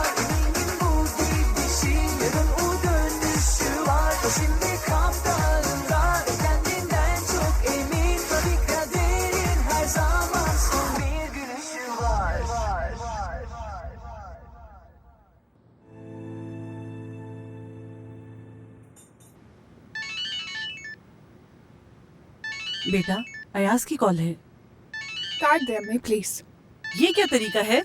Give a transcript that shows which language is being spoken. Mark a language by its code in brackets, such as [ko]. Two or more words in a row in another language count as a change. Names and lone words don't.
[tr] Eminim bu gidişin yarın o dönüşü var. O şimdi kaptanında kendinden çok emin tabii kaderin her zaman son bir gülüşü var. [hi] बेटा अयाज की कॉल है। काट दे अम्मी प्लीज। ये क्या तरीका है?